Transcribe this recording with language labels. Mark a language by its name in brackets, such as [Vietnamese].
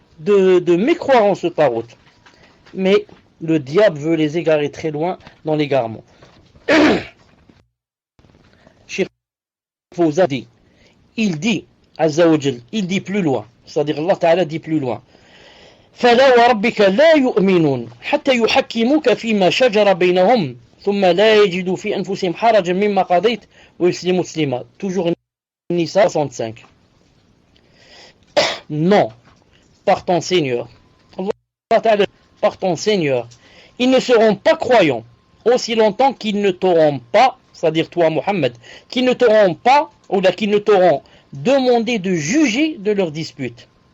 [French] De mécroire en ce Tarot. Mais le diable veut les égarer très loin dans l'égarement. Cheikh Fawzan dit, il dit Azza wa Jal, il dit plus loin, c'est-à-dire Allah Ta'ala dit plus loin. [Arabic] فلا وربك لا يؤمنون حتى يحكموك فيما شجر بينهم ثم لا يجدوا في أنفسهم حرجا مما قضيت ويسلموا تسليما. [French] Toujours Nisa 65. Non, par ton Seigneur, Allah Ta'ala, par ton Seigneur, ils ne seront pas croyants aussi longtemps qu'ils ne t'auront pas, c'est-à-dire toi Mohammed, qu'ils ne t'auront pas, ou là qu'ils ne t'auront demandé de juger de leurs disputes.